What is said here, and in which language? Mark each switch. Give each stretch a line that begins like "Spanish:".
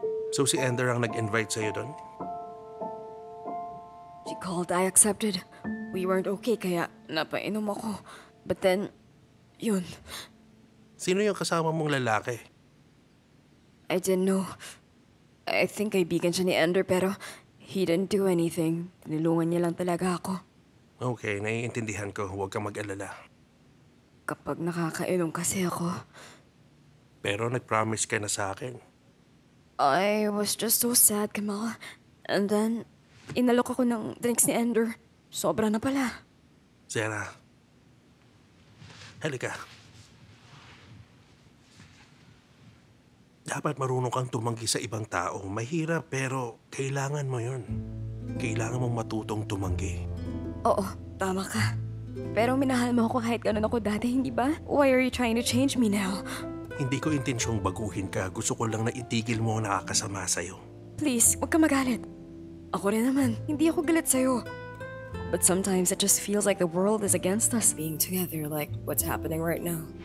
Filipino: So si Ender ang nag-invite sa'yo doon?
English: She called, I accepted. We weren't okay,
Filipino: kaya napainom ako.
English: But then, yun.
Filipino: Sino yung kasama mong lalaki?
English: I didn't know. I think
Filipino: kaibigan siya ni Ender, pero
English: he didn't do anything.
Filipino: Tinulungan niya lang talaga ako. Okay, naiintindihan ko. Huwag kang mag-alala. Kapag nakakainom kasi ako, Pero nag-promise ka na sa akin.
English: I was just so sad, Kamal. And then,
Filipino: inalok ako ng drinks ni Ender. Sobra na pala. Sarah, halika. Dapat marunong kang tumanggi sa ibang tao. Mahirap pero kailangan mo yun. Kailangan mong matutong tumanggi. Oo, tama ka. Pero minahal mo ako kahit ganun ako dati, hindi ba?
English: Why are you trying to change me now?
Filipino: Hindi ko intensyong baguhin ka. Gusto ko lang na itigil mo ang nakakasama sa'yo. Please, huwag ka magalit. Ako rin naman, hindi ako galit sa'yo.
English: But sometimes it just feels like the world is against us being together like what's happening right now.